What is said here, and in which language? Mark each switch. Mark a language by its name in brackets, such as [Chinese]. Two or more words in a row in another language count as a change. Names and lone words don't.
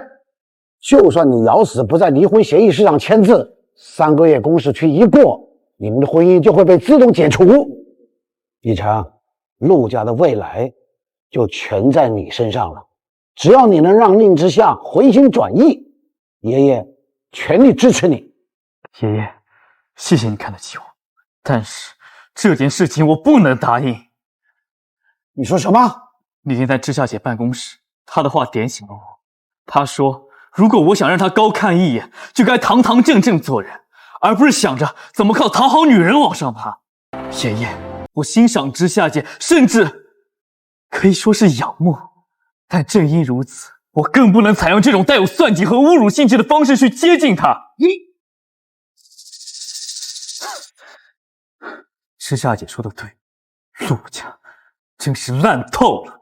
[Chinese] 就算你咬死不在離婚協議書上簽字，3個月公示期一過，你們的婚姻就會被自動解除。雨成，陸家的未來就全在你身上了。只要你能讓寧之夏回心轉意，爺爺全力支持你。爺爺，謝謝你看得起我，但是這件事情我不能答應。你說什麼？那天在之夏姐辦公室，她的話點醒了我。她說，如果我想讓她高看一眼，就該堂堂正正做人，而不是想着怎麼靠討好女人往上爬。爺爺，我欣賞之夏姐，甚至可以說是仰慕，但正因如此，我更不能採用這種帶有算計和侮辱性質的方式去接近她。之夏姐說的對，陸家真是爛透了。